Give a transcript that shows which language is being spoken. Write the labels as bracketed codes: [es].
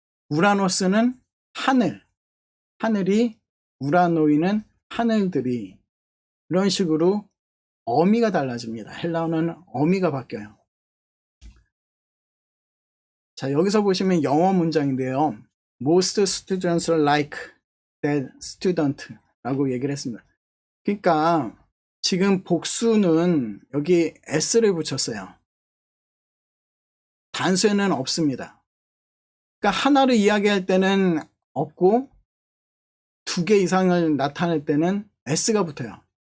[ko] 우라노스는 하늘, 하늘이, 우라노이는 하늘들이. 이런 식으로 어미가 달라집니다. 헬라어는 어미가 바뀌어요. 자, 여기서 보시면 영어 문장인데요. [en] Most students like that student [ko] 라고 얘기를 했습니다. 그러니까 지금 복수는 여기 s를 붙였어요. 단수에는 없습니다. 그러니까 하나를 이야기할 때는 없고 두 개 이상을 나타낼 때는 s가 붙어요.